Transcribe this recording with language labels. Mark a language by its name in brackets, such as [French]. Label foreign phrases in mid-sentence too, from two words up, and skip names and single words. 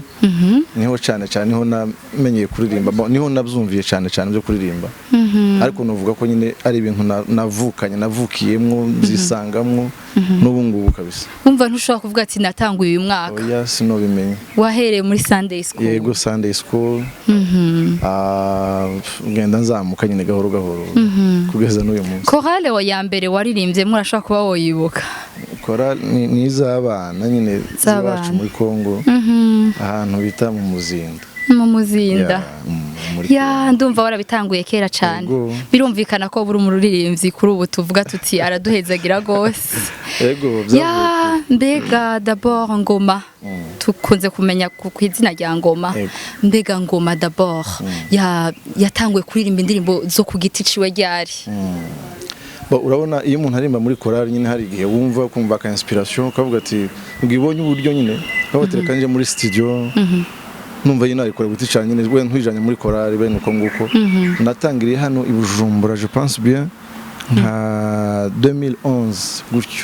[Rundi] Niho cyane niho namenyeye kuririmba, niho nabyumviye cyane byo kuririmba. Ariko novuga ko nyine ari ibintu navukiyemwo zisangamwo n'ubu ngubu kabisa. Umva ntushobora kuvuga ati natanguye uyu mwaka. Oya sinobimenye. Wahereye muri [English] Sunday school. [Rundi] Yego [English] Sunday school. [Rundi] Ngenda nzamuka nyine gahoro kugeza n'uyu munsi. Chorale wa Yambereye waririmbye murashaka kuba woyibuka. Chorale ni iz'abana nyine zabacu muri Kongo. Ahantu bita mu Muzinda. Mu Muzinda. Ya ndumva warabitanguye kera cyane. Birumvikana ko buri umuririmbyi kuri ubu tuvuga tuti araduhezagira gose. Yego. Ya mbega d'abord Ngoma. Tukunze kumenya ku izina rya Ngoma. Mbega Ngoma d'abord yatanguye kuririmba indirimbo zo ku giti ciwe ryari. Urabona iyo umuntu arimba muri chorale nyine hari igihe wumva kumva ka inspiration ukavuga ati ngibonye uburyo nyine kabatereka nje muri studio. Numva yina ariko guti cyane nyine we ntwijanye muri chorale bene uko nguko. Natangiriye hano i Bujumbura, [French] je pense bien [Rundi] nka 2011 gutyo.